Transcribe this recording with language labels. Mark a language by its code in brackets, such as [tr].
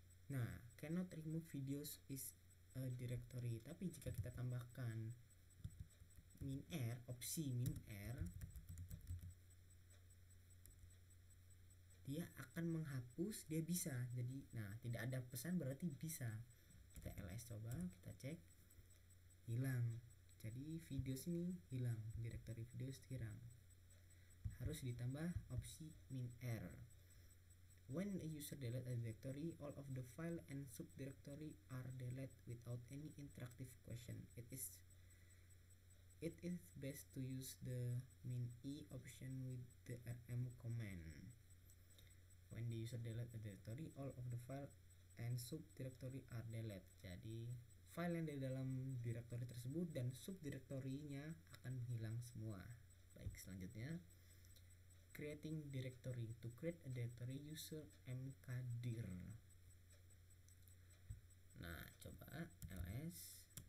[en] Nah, cannot remove videos is a directory. [id] Tapi jika kita tambahkan opsi -r, dia akan menghapus, dia bisa. Jadi, nah, tidak ada pesan berarti bisa. Kita ls coba, kita cek, hilang. Jadi videos ini hilang, directory videos hilang. Harus ditambah opsi -r. [en] When a user delete a directory, all of the file and subdirectory are deleted without any interactive question. It is best to use the -e option with the rm command. When the user delete a directory, all of the file and subdirectory are deleted. [id] Jadi file yang di dalam directory tersebut dan subdirectory-nya akan hilang semua. Baik, selanjutnya [en] creating directory. To create a directory, user mkdir. [id] Nah, coba ls.